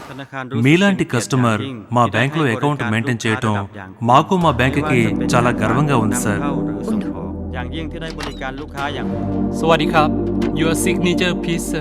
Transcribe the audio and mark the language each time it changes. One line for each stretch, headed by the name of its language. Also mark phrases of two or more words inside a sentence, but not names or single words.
Telugu: మీలాంటి కస్టమర్ మా
English: bank account maintain
Telugu: చేయటం మాకు మా బ్యాంకుకి చాలా గర్వంగా ఉంది సార్.
Thai: อย่างยิ่งที่ได้บริการลูกค้าอย่าง สวัสดีครับ
English: Your signature please sir.